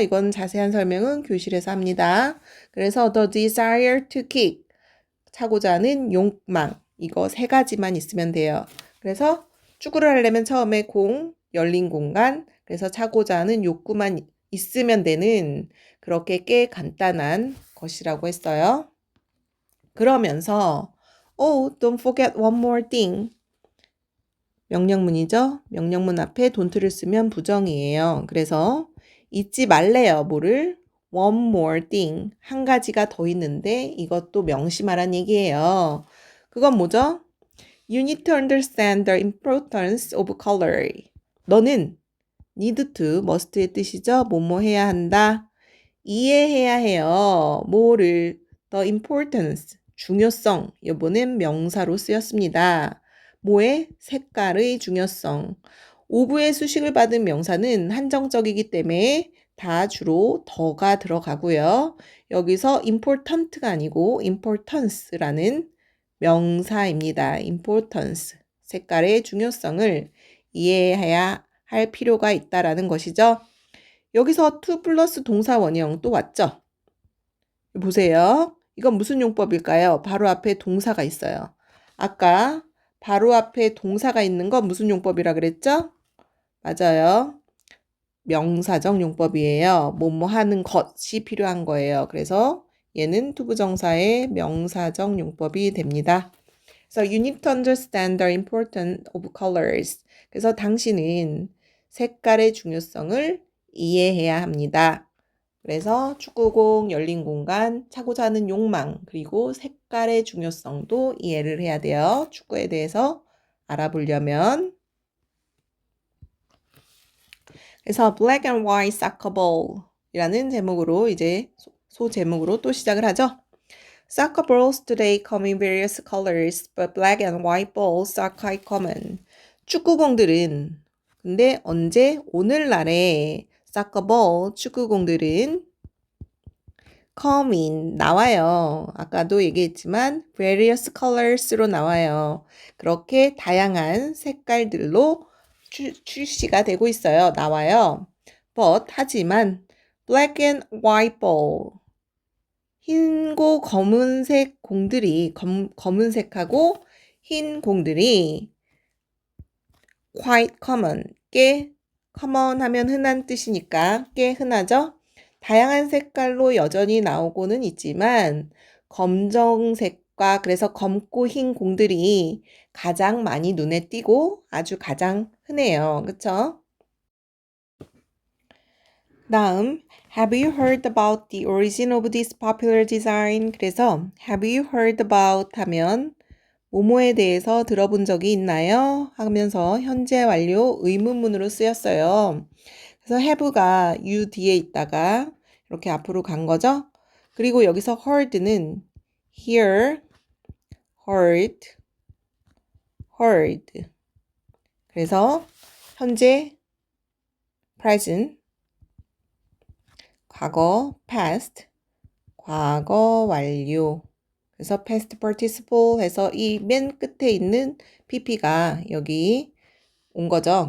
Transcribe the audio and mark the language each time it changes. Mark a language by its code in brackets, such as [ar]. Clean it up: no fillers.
[ko] 이건 자세한 설명은 교실에서 합니다. 그래서 [en] the desire to kick, [ko] 차고자 하는 욕망, 이거 세 가지만 있으면 돼요. 그래서 축구를 하려면 처음에 열린 공간, 그래서 차고자 하는 욕구만 있으면 되는 그렇게 꽤 간단한 것이라고 했어요. 그러면서 [en] don't forget one more thing. [ko] 명령문이죠. 명령문 앞에 don't를 쓰면 부정이에요. 그래서 잊지 말래요. 뭐를? [en] one more thing. [ko] 한 가지가 더 있는데 이것도 명심하란 얘기예요. 그건 뭐죠? [en] You need to understand the importance of color. [ko] 너는 need to, must의 뜻이죠. 뭐뭐 해야 한다. 이해해야 해요. 뭐를? [en] The importance, 중요성. [ko] 요번엔 명사로 쓰였습니다. 뭐의? 색깔의 중요성. of의 수식을 받은 명사는 한정적이기 때문에 다 주로 더가 들어가고요. 여기서 important가 아니고 importance라는 명사입니다. importance, 색깔의 중요성을 이해해야 할 필요가 있다라는 것이죠. 여기서 to 플러스 동사 원형 또 왔죠? 보세요. 이건 무슨 용법일까요? 바로 앞에 동사가 있어요. 아까 바로 앞에 동사가 있는 건 무슨 용법이라 그랬죠? 맞아요. 명사적 용법이에요. 뭐뭐 하는 것이 필요한 거예요. 그래서 얘는 투부정사의 명사적 용법이 됩니다. 그래서 [en] you need to understand the importance of colors. [ko] 그래서 당신은 색깔의 중요성을 이해해야 합니다. 그래서 축구공, 열린 공간, 차고자 하는 욕망, 그리고 색깔의 중요성도 이해를 해야 돼요. 축구에 대해서 알아보려면. 그래서 Black and White Soccer Ball 이라는 제목으로 이제 소제목으로 또 시작을 하죠. [en] Soccer balls today come in various colors, but black and white balls are quite common. [ko] 축구공들은 근데 언제? 오늘날에 soccer ball, 축구공들은 come in, 나와요. 아까도 얘기했지만 various colors로 나와요. 그렇게 다양한 색깔들로 출시가 되고 있어요. 나와요. But, 하지만 [en] black and white ball, [ko] 흰고 검은색 공들이 검은색하고 흰 공들이 quite common, 꽤 common 하면 흔한 뜻이니까 꽤 흔하죠. 다양한 색깔로 여전히 나오고는 있지만 검정색과 그래서 검고 흰 공들이 가장 많이 눈에 띄고 아주 가장 흔해요. 그쵸? 다음 [en] Have you heard about the origin of this popular design? [ko] 그래서 [en] Have you heard about [ko] 하면 뭐뭐에 대해서 들어본 적이 있나요? 하면서 현재 완료 의문문으로 쓰였어요. 그래서 have가 you 뒤에 있다가 이렇게 앞으로 간 거죠. 그리고 여기서 [en] heard는 hear, heard, heard. [ko] 그래서 현재 present, 과거 past, 과거 완료. 그래서 past participle 해서 이 맨 끝에 있는 pp가 여기 온 거죠.